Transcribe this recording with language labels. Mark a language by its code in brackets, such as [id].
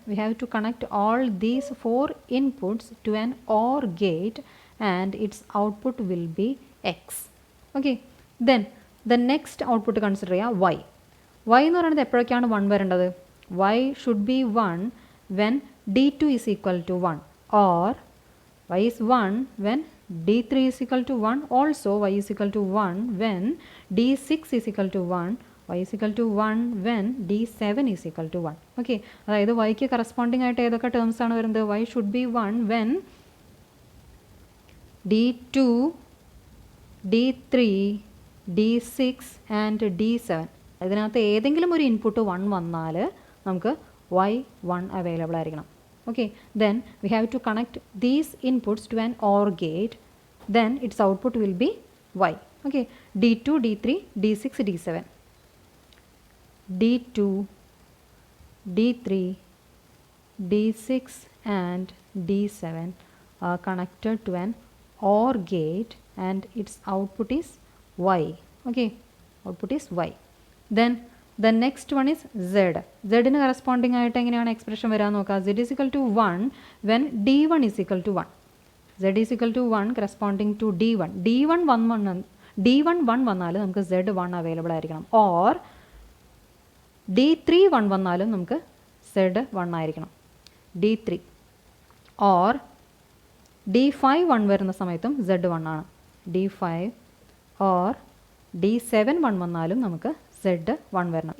[en] We have to connect all these 4 inputs to an OR gate and its output will be X. Okay, then the next output consider Y. [ml] Y എന്ന് പറയുന്നത് എപ്പോഴൊക്കെയാണ് 1 വരേണ്ടത്? [en] Y should be 1 when D2 is equal to 1 or Y is 1 when D3 is equal to 1, also Y is equal to 1 when D6 is equal to 1, Y is equal to 1 when D7 is equal to 1. [ml] Okay, അതായത് Yക്ക് corresponding ആയിട്ട് ഏതൊക്കെ terms ആണ് വരുന്നത്? [en] Y should be 1 when D2, D3, D6 and D7 [ml] ഇതിനകത്ത് ഏതെങ്കിലും ഒരു input 1 വന്നാൽ നമുക്ക് Y 1 അവൈലബിൾ ആയിരിക്കണം. [en] Okay, then we have to connect these inputs to an OR gate, then its output will be Y. Okay, D2, D3, D6, D7, D2, D3, D6 and D7 are connected to an OR gate and its output is Y. Okay, output is Y. Then the next one is Z. [ml] Z ന് corresponding ആയിട്ട് എങ്ങനെയാണ് expression വരാൻ നോക്കുക? [en] Z is equal to 1 when D1 is equal to 1. Z is equal to 1 corresponding to D1. [ml] D1 1 വന്നാൽ നമുക്ക് Z 1 available ആയിരിക്കണം. Or D3 1 വന്നാലും നമുക്ക് Z 1 ആയിരിക്കണം. D3 ഓർ D5 1 വരുന്ന സമയത്തും Z 1 ആണ്. D5 ഓർ D7 1 വന്നാലും നമുക്ക് Z 1 വരണം.